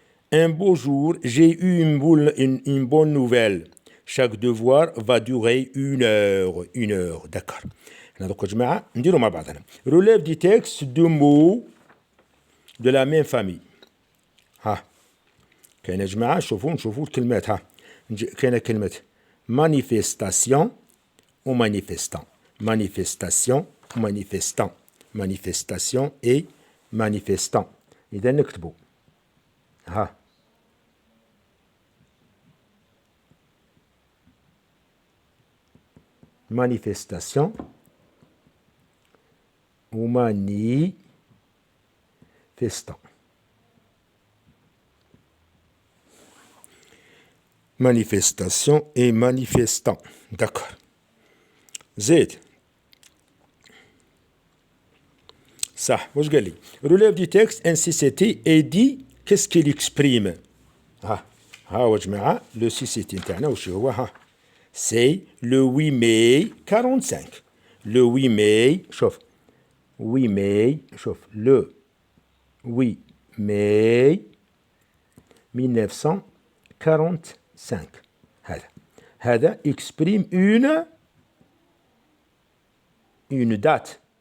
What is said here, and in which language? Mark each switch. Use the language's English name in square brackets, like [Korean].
[French] Un beau jour, j'ai eu une bonne nouvelle. Chaque devoir va durer une heure. Une heure, d'accord. Relève du texte deux mots de la même famille. [Arabic] كاين يا جماعة نشوفوا الكلمات كاين كلمة [French] manifestation ou manifestant. Manifestation ou manifestant. Manifestation et manifestant. [Arabic] إذا نكتبوا [French] manifestation ou manifestant. Manifestation et manifestant. D'accord. [Arabic] زيد. صح. واش قال لي؟ [French] Relève du texte ainsi c'était et dit qu'est-ce qu'il exprime. [Arabic] ها يا جماعة [French] le CCT [Arabic] نتاعنا واش هو [French] c'est le 8 mai 45. Le 8 mai [Arabic] شوف [French] 8 mai شوف le 8 mai 1945. [Arabic] هذا [French] exprime une date.